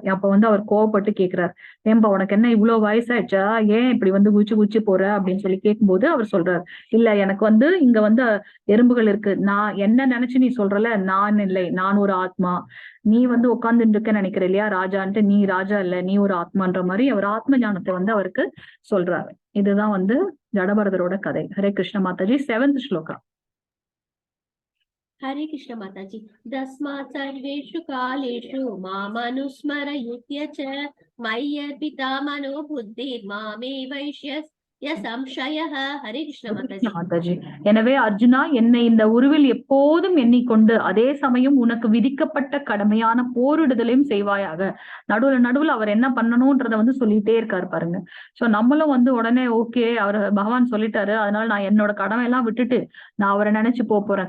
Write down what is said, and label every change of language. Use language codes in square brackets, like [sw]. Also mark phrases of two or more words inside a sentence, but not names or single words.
[ta] அப்ப வந்து அவர் கோவப்பட்டு கேட்கிறார், ஏன்பா உனக்கு என்ன இவ்வளவு வயசாயிடுச்சா, ஏன் இப்படி வந்து குதிச்சு போற அப்படின்னு சொல்லி கேட்கும்போது அவர் சொல்றாரு, இல்ல எனக்கு வந்து இங்க வந்து எறும்புகள் இருக்கு, நான் என்ன நினைச்சு நீ சொல்றல, நான் இல்லை, நான் ஒரு ஆத்மா. நீ வந்து உட்கார்ந்துட்டு இருக்க நினைக்கிற இல்லையா ராஜான்ட்டு, நீ ராஜா இல்ல, நீ ஒரு ஆத்மான்ற மாதிரி அவர் ஆத்ம ஞானத்தை வந்து அவருக்கு சொல்றாரு. இதுதான் வந்து ஜடபரதரோட கதை. ஹரே கிருஷ்ண மாதாஜி. 7th ஸ்லோகா. [hi] हरे कृष्ण माता जी। [sa] तस्मात् सर्वेषु कालेषु मामनुस्मरयुत्य च मय्यर्पिता मनो बुद्धिर्मामेवैष्यस्य संशयः। [hi] हरे कृष्ण माता जी। [ta] எனவே அர்ஜுனா, என்னை இந்த உருவில் எப்போதும் எண்ணிக்கொண்டு அதே சமயம் உனக்கு விதிக்கப்பட்ட கடமையான போரிடுதலையும் செய்வாயாக. நடுவுல அவர் என்ன பண்ணணும்ன்றத வந்து சொல்லிட்டே இருக்காரு பாருங்க. சோ நம்மளும் வந்து உடனே ஓகே அவர் பகவான் சொல்லிட்டாரு, அதனால நான் என்னோட கடமை எல்லாம் விட்டுட்டு நான் அவரை நினைச்சு போறேன்.